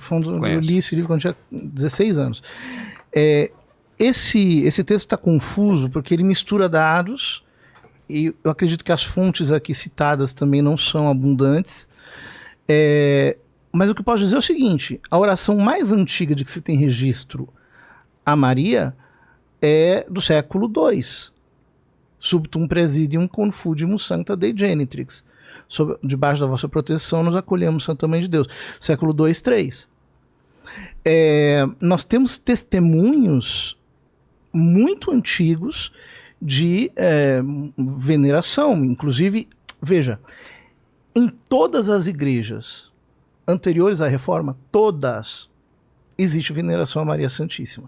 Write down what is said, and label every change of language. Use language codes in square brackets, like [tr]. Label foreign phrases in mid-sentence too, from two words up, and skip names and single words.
[pt] Eu li esse livro quando tinha 16 anos. Esse texto está confuso porque ele mistura dados e eu acredito que as fontes aqui citadas também não são abundantes. Mas o que eu posso dizer é o seguinte, a oração mais antiga de que se tem registro a Maria é do século II. [la] Subtum presidium confudimus sancta Dei genitrix. [pt] Debaixo da vossa proteção nos acolhemos, Santa Mãe de Deus. Século II, III. Nós temos testemunhos muito antigos de veneração. Inclusive, veja, em todas as igrejas anteriores à Reforma, todas, existe veneração a Maria Santíssima.